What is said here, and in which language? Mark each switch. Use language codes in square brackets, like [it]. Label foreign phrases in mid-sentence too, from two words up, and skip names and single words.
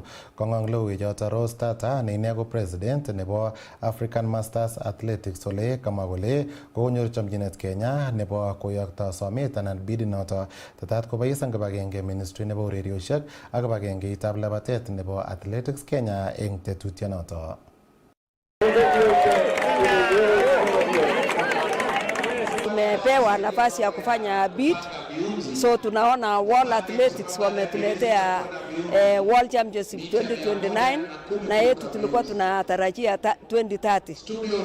[kln] Kong'ong logoiwechoto Rose Tata ne ine ko president nebo African Masters Athletics ole kamwa kole kokonyor chomchinet Kenya nebo koyokto somet anan bidinoto tetat kobois ang kibagenge ministry nebo ureriosiek ak kibagengeitab labatet nebo Athletics Kenya eng tetutyonoto. [sw] Tumepewa nafasi ya kufanya bid, so tunaona World Athletics wametuletea World Championship 2029 na yetu tulikuwa tunatarajia 2030.